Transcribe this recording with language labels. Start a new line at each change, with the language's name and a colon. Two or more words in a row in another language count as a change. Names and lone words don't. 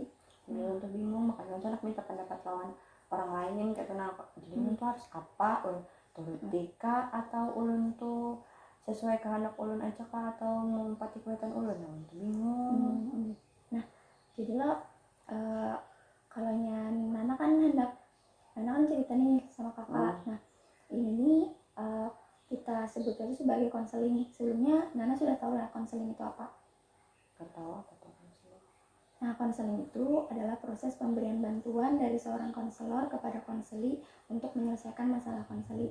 Banjar: Jadi ulun tuh bingung, makanya ulun nak minta pendapat lawan orang lain kayak kenapa. Jadi ulun tuh harus apa? Ulun turutika atau ulun tuh sesuai kehendak ulun aja kah atau mengumpati kuatan ulun? Ulun tuh bingung.
Indonesian: Nah, jadi lo kalau Nana kan cerita nih sama kakak. Nah, ini kita sebutnya itu sebagai konseling. Sebelumnya Nana sudah tahu lah konseling itu apa? Gak tahu apa tuh konseling. Nah, konseling itu adalah proses pemberian bantuan dari seorang konselor kepada konseli untuk menyelesaikan masalah konseli.